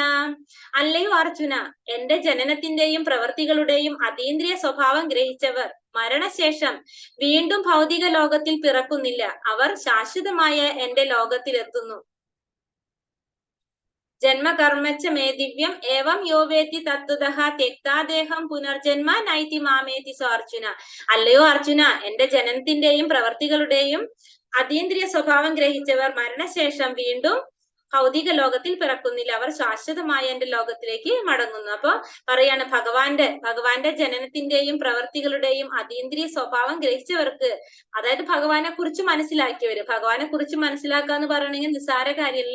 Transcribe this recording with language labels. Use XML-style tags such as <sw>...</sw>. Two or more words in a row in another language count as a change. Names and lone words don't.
<ml>അല്ലയോ അർജുന, എന്റെ ജനനത്തിന്റെയും പ്രവൃത്തികളുടെയും അതീന്ദ്രിയ സ്വഭാവം ഗ്രഹിച്ചവർ മരണശേഷം വീണ്ടും ഭൗതിക ലോകത്തിൽ പിറക്കുന്നില്ല. അവർ ശാശ്വതമായ എന്റെ ലോകത്തിലെത്തുന്നു.</ml> <sa>ജന്മകർമ്മച്ച മേ ദിവ്യം ഏവം യോ വേത്തി തത്വതഃ തെക്താ ദേഹം പുനർജന്മ നൈതി മാമേതി സ്വാർജുന.</sa> <ml>അല്ലയോ അർജുന, എന്റെ ജനനത്തിന്റെയും പ്രവർത്തികളുടെയും അതീന്ദ്രിയ സ്വഭാവം ഗ്രഹിച്ചവർ മരണശേഷം വീണ്ടും ഭൗതിക ലോകത്തിൽ പിറക്കുന്നില്ല. അവർ ശാശ്വതമായ എന്റെ ലോകത്തിലേക്ക് മടങ്ങുന്നു. അപ്പൊ പറയാണ് ഭഗവാന്റെ ജനനത്തിന്റെയും പ്രവർത്തികളുടെയും അതീന്ദ്രിയ സ്വഭാവം ഗ്രഹിച്ചവർക്ക്, അതായത് ഭഗവാനെ കുറിച്ച് മനസ്സിലാക്കുക എന്ന് പറയണെങ്കിൽ നിസ്സാര കാര്യമല്ലേ.</ml>